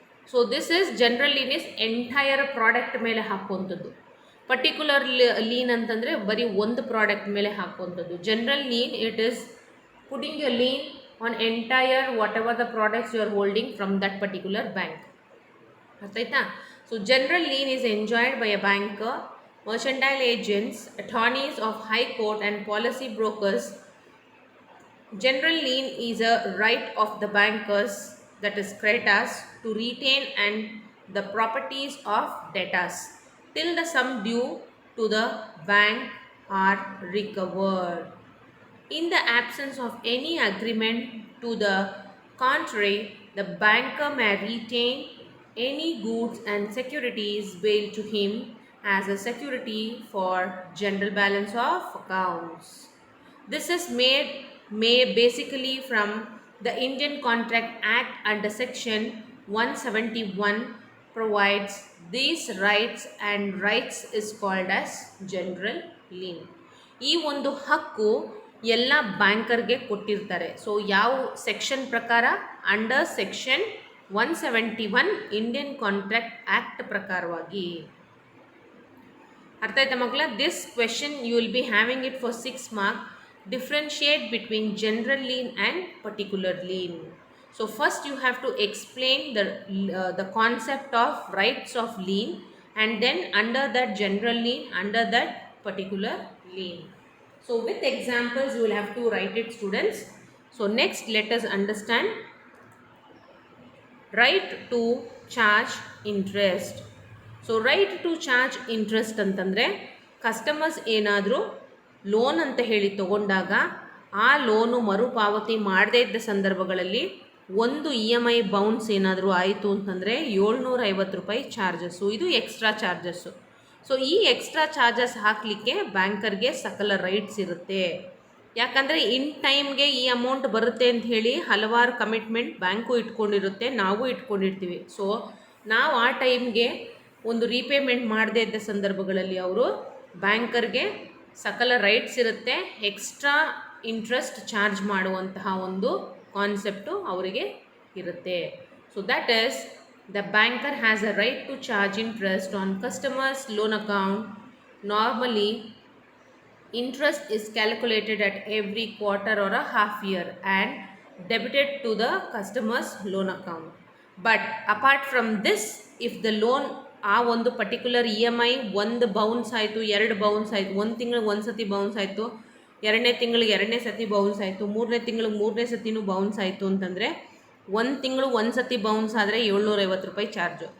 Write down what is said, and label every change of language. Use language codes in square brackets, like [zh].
[en] so this is general lien is entire product [kn] ಮೇಲೆ ಹಾಕುವಂಥದ್ದು. Particular lean ಅಂತಂದರೆ ಬರೀ ಒಂದು ಪ್ರಾಡಕ್ಟ್ ಮೇಲೆ ಹಾಕುವಂಥದ್ದು. [en] General lien it is putting you lien on entire whatever the products you are holding from that particular bank. [kn] ಅರ್ಥ ಆಯ್ತಾ? [en] So general lien is enjoyed by a banker, mercantile agents, attorneys of high court and policy brokers. General lien is a right of the bankers, that is creditors, to retain and the properties of debtors till the sum due to the bank are recovered. In the absence of any agreement to the contrary, the banker may retain any goods and securities bailed to him as a security for general balance of accounts. This is made basically from the Indian Contract Act under section 171 provides these rights, and rights is called as general lien. [kn] ಈ ಒಂದು ಹಕ್ಕು ಎಲ್ಲ ಬ್ಯಾಂಕರ್ಗೆ ಕೊಟ್ಟಿರ್ತಾರೆ. So ಯಾವ section ಪ್ರಕಾರ? Under section 171 Indian contract act ಪ್ರಕಾರವಾಗಿ. ಅರ್ಥ ಆಯ್ತಾ ಮಕ್ಕಳ? [en] This question you will be having it for 6 marks. Differentiate between general lien and particular lien. So first you have to explain the concept of rights of lien, and then under that general lien, under that particular lien. So with examples you will have to write it, students. So next let us understand right to charge interest. [kn] So right to charge interest ಅಂತಂದರೆ customers ಏನಾದರೂ loan ಅಂತ ಹೇಳಿ ತೊಗೊಂಡಾಗ ಆ loan ಮರುಪಾವತಿ ಮಾಡದೇ ಇದ್ದ ಸಂದರ್ಭಗಳಲ್ಲಿ ಒಂದು EMI ಬೌನ್ಸ್ ಏನಾದರೂ ಆಯಿತು ಅಂತಂದರೆ 750 ರೂಪಾಯಿ ಚಾರ್ಜಸ್ಸು, ಇದು ಎಕ್ಸ್ಟ್ರಾ ಚಾರ್ಜಸ್ಸು. ಸೊ ಈ ಎಕ್ಸ್ಟ್ರಾ ಚಾರ್ಜಸ್ ಹಾಕಲಿಕ್ಕೆ ಬ್ಯಾಂಕರ್ಗೆ ಸಕಲ ರೈಟ್ಸ್ ಇರುತ್ತೆ. ಯಾಕಂದರೆ ಇನ್ ಟೈಮ್ಗೆ ಈ ಅಮೌಂಟ್ ಬರುತ್ತೆ ಅಂತ ಹೇಳಿ ಹಲವಾರು ಕಮಿಟ್ಮೆಂಟ್ ಬ್ಯಾಂಕು ಇಟ್ಕೊಂಡಿರುತ್ತೆ, ನಾವು ಇಟ್ಕೊಂಡಿರ್ತೀವಿ. ಸೊ ನಾವು ಆ ಟೈಮ್ಗೆ ಒಂದು ರೀಪೇಮೆಂಟ್ ಮಾಡದೇ ಇದ್ದ ಸಂದರ್ಭಗಳಲ್ಲಿ ಅವರು ಬ್ಯಾಂಕರ್ಗೆ ಸಕಲ ರೈಟ್ಸ್ ಇರುತ್ತೆ, ಎಕ್ಸ್ಟ್ರಾ ಇಂಟ್ರೆಸ್ಟ್ ಚಾರ್ಜ್ ಮಾಡುವಂತಹ ಒಂದು ಕಾನ್ಸೆಪ್ಟು ಅವರಿಗೆ ಇರುತ್ತೆ. [en] So that is the banker has a right to charge interest on customers loan account. Normally interest is calculated at every quarter or a half year and debited to the customer's loan account. But apart from this, if the loan [kn] ಆ ಒಂದು particular E M I ಒಂದು bounce ಆಯಿತು, ಎರಡು bounce ಆಯಿತು, ಒಂದು ತಿಂಗಳಿಗೆ ಒಂದು ಸತಿ ಬೌನ್ಸ್ ಆಯಿತು, ಎರಡನೇ ತಿಂಗಳಿಗೆ ಎರಡನೇ ಸತಿ ಬೌನ್ಸ್ ಆಯಿತು, ಮೂರನೇ ತಿಂಗಳಿಗೆ ಮೂರನೇ ಸತಿನೂ ಬೌನ್ಸ್ ಆಯಿತು ಅಂತಂದರೆ, ಒಂದು ತಿಂಗಳು ಒಂದು ಸತಿ ಬೌನ್ಸ್ ಆದರೆ 750 ರೂಪಾಯಿ ಚಾರ್ಜು.